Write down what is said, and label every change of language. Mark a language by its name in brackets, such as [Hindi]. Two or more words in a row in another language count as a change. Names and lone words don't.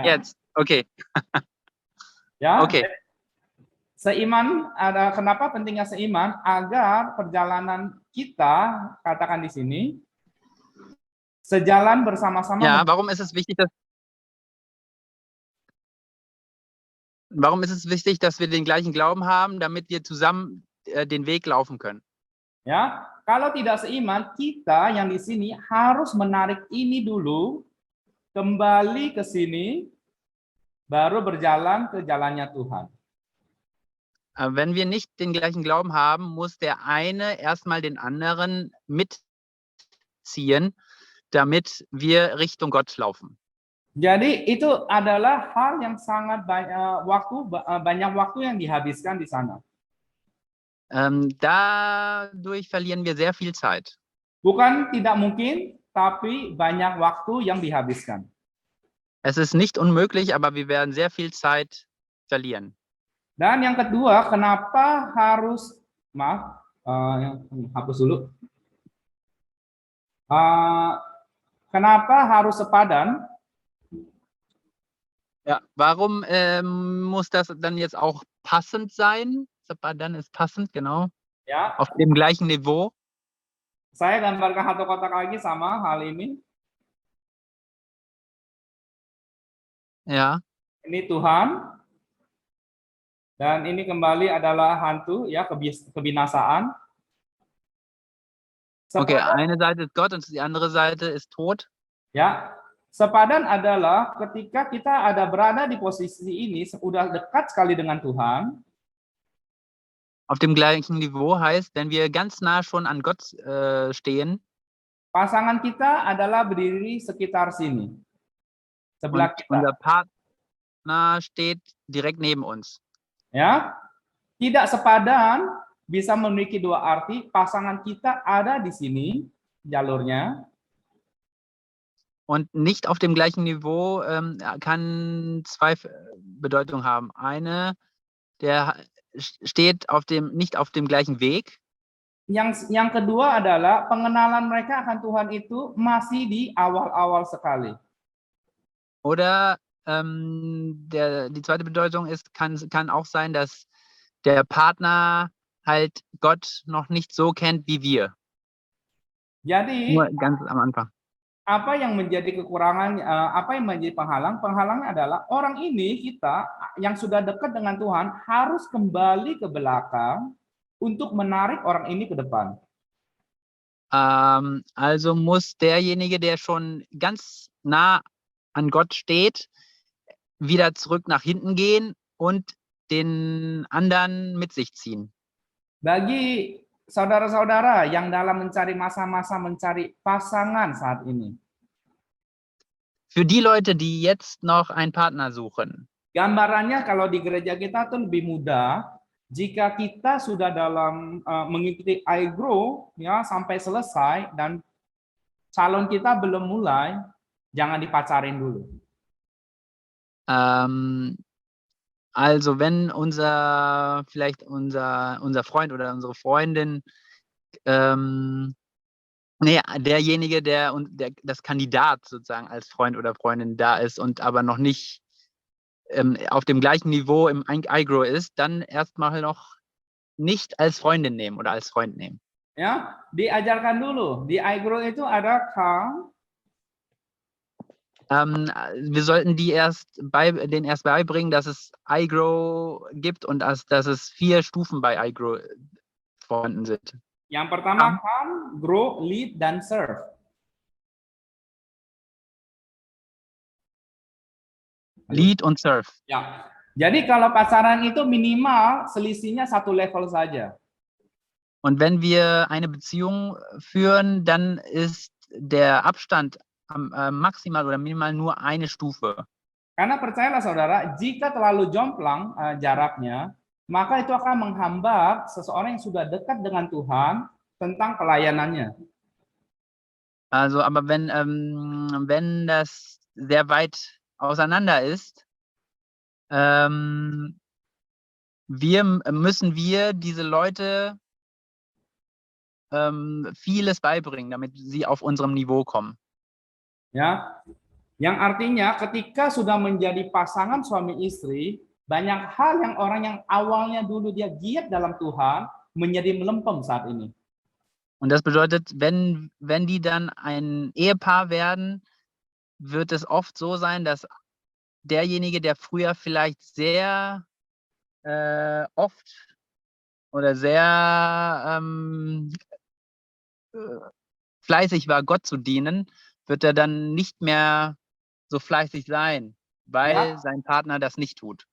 [German] Jetzt. Okay. [Indonesian] Ya. Oke. Seiman, ada kenapa pentingnya seiman? Agar perjalanan kita, katakan di sini, sejalan bersama-sama. [German] Ja, warum ist es wichtig, dass wir den gleichen Glauben haben, damit wir zusammen den Weg laufen können? [Indonesian] Ya, kalau tidak seiman, kita yang di sini harus menarik ini dulu, kembali ke sini, baru berjalan ke jalannya Tuhan. [German] Wenn wir nicht den gleichen Glauben haben, muss der eine erstmal den anderen mitziehen, damit wir Richtung Gott laufen. [Indonesian] Jadi itu adalah hal yang sangat banyak waktu yang dihabiskan di sana. [German] Dadurch verlieren wir sehr viel Zeit. [Indonesian] Bukan tidak mungkin, tapi banyak waktu yang dihabiskan. [German] Es ist nicht unmöglich, aber wir werden sehr viel Zeit verlieren. [Indonesian] Dan yang kedua, kenapa harus, hapus dulu. Kenapa harus sepadan? [German] Ja, warum muss das dann jetzt auch passend sein? Sepadan ist passend, genau. [Indonesian] Ya, [German] Auf dem gleichen Niveau. [Indonesian] Saya gambarkan satu kotak lagi sama hal ini. [German] Ja. [Indonesian] Ini Tuhan. Dan ini kembali adalah hantu, ya, kebinasaan. Okay, Sepadan, [German] eine Seite ist Gott und die andere Seite ist Tod. [Indonesian] ya, sepadan adalah ketika kita ada berada di posisi ini, sudah dekat sekali dengan Tuhan. [German] Auf dem gleichen Niveau heißt, wenn wir ganz nah schon an Gott stehen, [Indonesian] Pasangan kita adalah berdiri sekitar sini, sebelah [German] und [Indonesian] kita. [German] unser Partner steht direkt neben uns. [Indonesian] Ya, tidak sepadan bisa memiliki dua arti. Pasangan kita ada di sini jalurnya, [German] Und nicht auf dem gleichen Niveau kann zwei Bedeutungen haben. Eine, der steht nicht auf dem gleichen Weg. [Indonesian] yang kedua adalah pengenalan mereka akan Tuhan itu masih di awal-awal sekali. [German] Oder die zweite Bedeutung ist, kann auch sein, dass der Partner halt Gott noch nicht so kennt wie wir. [Indonesian] Jadi [German] Nur ganz am Anfang. [Indonesian] apa yang menjadi kekurangan, apa yang menjadi penghalang? Penghalangnya adalah orang ini, kita yang sudah dekat dengan Tuhan harus kembali ke belakang untuk menarik orang ini ke depan. [German] Also muss derjenige, der schon ganz nah an Gott steht, wieder zurück nach hinten gehen und den anderen mit sich ziehen. [Indonesian] Bagi saudara-saudara yang dalam mencari masa-masa mencari pasangan saat ini, [German] Für die Leute, die jetzt noch einen Partner suchen, [Indonesian] gambarannya kalau di gereja kita tuh lebih mudah jika kita sudah dalam mengikuti iGrow, ya, sampai selesai dan calon kita belum mulai, jangan dipacarin dulu. [German] Also wenn vielleicht unser Freund oder unsere Freundin, derjenige, der das Kandidat sozusagen als Freund oder Freundin da ist und aber noch nicht auf dem gleichen Niveau im iGrow ist, dann erstmal noch nicht als Freundin nehmen oder als Freund nehmen. [Indonesian] Ya, diajarkan dulu. Di iGrow itu ada Kang. [German] Wir sollten denen erst beibringen, dass es iGrow gibt und dass es 4 Stufen bei iGrow vorhanden sind. [Indonesian] Yang pertama Come, Grow, Lead, dan Serve. [German] Lead und Serve. [Indonesian] Ya, jadi kalau pacaran itu minimal selisihnya 1 level saja. [German] Und wenn wir eine Beziehung führen, dann ist der Abstand maximal oder minimal nur eine Stufe. [Indonesian] Karena percayalah saudara, jika terlalu jomplang jaraknya, maka itu akan menghambat seseorang yang sudah dekat dengan Tuhan tentang pelayanannya. [German] Also, aber wenn das sehr weit auseinander ist, müssen wir diese Leute vieles beibringen, damit sie auf unserem Niveau kommen. [Indonesian] Ya, yang artinya ketika sudah menjadi pasangan suami istri, banyak hal yang orang yang awalnya dulu dia giat dalam Tuhan menjadi melempem saat ini. [German] Und das bedeutet, wenn die dann ein Ehepaar werden, wird es oft so sein, dass derjenige, der früher vielleicht sehr oft oder sehr fleißig war, Gott zu dienen, wird er dann nicht mehr so fleißig sein, weil sein Partner das nicht tut.